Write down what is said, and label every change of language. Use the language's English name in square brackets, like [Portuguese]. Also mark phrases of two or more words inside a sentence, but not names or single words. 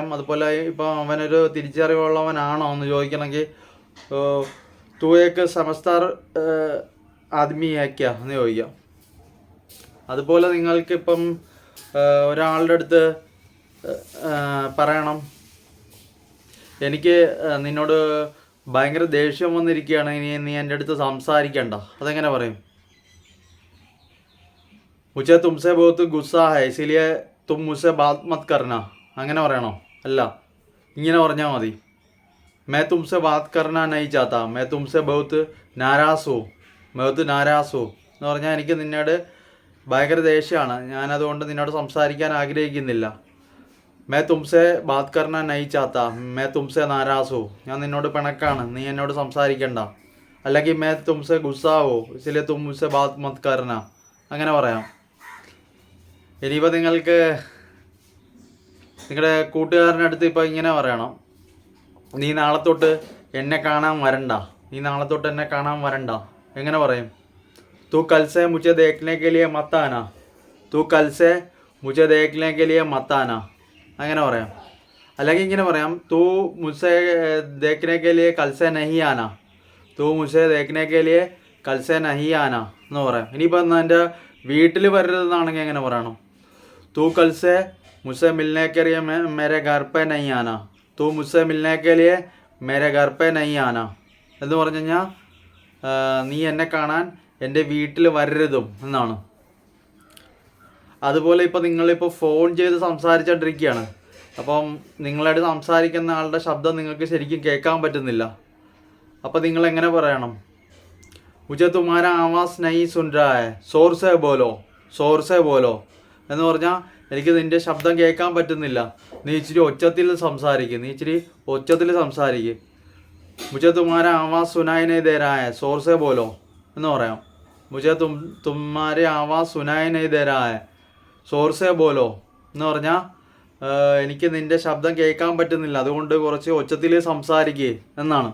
[Malayalam] അതുപോലെ ഇപ്പോൾ അവനൊരു തിരിച്ചറിവുള്ളവനാണോ എന്ന് ചോദിക്കണമെങ്കിൽ [Hindi] तू एक समझदार आदमी है क्या [Malayalam] എന്ന് ചോദിക്കാം. അതുപോലെ നിങ്ങൾക്കിപ്പം ഒരാളുടെ അടുത്ത് പറയണം, എനിക്ക് നിന്നോട് ഭയങ്കര ദേഷ്യം വന്നിരിക്കുകയാണ്, നീ എൻ്റെ അടുത്ത് സംസാരിക്കണ്ട. അതെങ്ങനെ പറയും? [Hindi] മുझे तुमसे बहुत गुस्सा है इसलिए तुम मुझसे बात मत करना. [Malayalam] അങ്ങനെ പറയണോ? അല്ല, ഇങ്ങനെ പറഞ്ഞാൽ മതി. [Hindi] मैं तुमसे बात करना नहीं चाहता, मैं तुमसे बहुत नाराज़ हूँ, बहुत नाराज़ हूँ [Malayalam] എന്ന് പറഞ്ഞാൽ എനിക്ക് നിന്നോട് ഭയങ്കര ദേഷ്യമാണ്, ഞാനതുകൊണ്ട് നിന്നോട് സംസാരിക്കാൻ ആഗ്രഹിക്കുന്നില്ല. [Hindi] मैं तुमसे बात करना नहीं चाहता, मैं तुमसे नाराज़ हूँ, [Malayalam] ഞാൻ നിന്നോട് പിണക്കാണ്, നീ എന്നോട് സംസാരിക്കണ്ട. അല്ലെങ്കിൽ [Hindi] मैं तुमसे गुस्सा हूँ इसलिए तुम मुझसे बात मत करना. [Malayalam] അങ്ങനെ പറയാം. ഇനിയിപ്പോൾ നിങ്ങൾക്ക് നിങ്ങളുടെ കൂട്ടുകാരൻ്റെ അടുത്ത് ഇപ്പോൾ ഇങ്ങനെ പറയണം, നീ നാളെ തൊട്ട് എന്നെ കാണാൻ വരണ്ട, നീ നാളെ തൊട്ട് എന്നെ കാണാൻ വരണ്ട. എങ്ങനെ പറയും? [Hindi] तू कल से मुझे देखने के लिए मत आना, तू कल से मुझे देखने के लिए मत आना. [Malayalam] അങ്ങനെ പറയാം. അല്ലെങ്കിൽ ഇങ്ങനെ പറയാം, [Hindi] तू मुझसे देखने के लिए कल से नहीं आना, तू मुझे देखने के लिए कल से नहीं आना [Malayalam] എന്ന് പറയാം. ഇനിയിപ്പോൾ എൻ്റെ വീട്ടിൽ വരരുതെന്നാണെങ്കിൽ എങ്ങനെ പറയണം? [Hindi] तू कल से मुझसे मिलने के लिए मेरे घर पे नहीं आना, तू मुझसे मिलने के लिए मेरे घर पे नहीं आना [Malayalam] എന്ന് പറഞ്ഞു കഴിഞ്ഞാൽ നീ എന്നെ കാണാൻ എൻ്റെ വീട്ടിൽ വരരുതും എന്നാണ്. അതുപോലെ ഇപ്പോൾ നിങ്ങളിപ്പോൾ ഫോൺ ചെയ്ത് സംസാരിച്ചുകൊണ്ടിരിക്കുകയാണ്, അപ്പം നിങ്ങളായിട്ട് സംസാരിക്കുന്ന ആളുടെ ശബ്ദം നിങ്ങൾക്ക് ശരിക്കും കേൾക്കാൻ പറ്റുന്നില്ല. അപ്പോൾ നിങ്ങൾ എങ്ങനെ പറയണം? [Hindi] മുझे तुम्हारा आवाज़ नहीं सुन रहा है, शोर से बोलो, [Malayalam] शोर से बोलो എന്ന് പറഞ്ഞാൽ എനിക്ക് നിൻ്റെ ശബ്ദം കേൾക്കാൻ പറ്റുന്നില്ല, നീ ഇച്ചിരി ഒച്ചത്തിൽ സംസാരിക്കുക, നീ ഇച്ചിരി ഒച്ചത്തിൽ സംസാരിക്കുക. [Hindi] मुझे तुम्हारा आवाज़ सुनाई नहीं दे रहा है शोर से बोलो [Malayalam] എന്ന് പറയാം. [Hindi] मुझे तुम्हारी आवाज़ सुनाई नहीं दे रहा है शोर से बोलो [Malayalam] എന്ന് പറഞ്ഞാൽ എനിക്ക് നിൻ്റെ ശബ്ദം കേൾക്കാൻ പറ്റുന്നില്ല, അതുകൊണ്ട് കുറച്ച് ഒച്ചത്തിൽ സംസാരിക്കുക എന്നാണ്.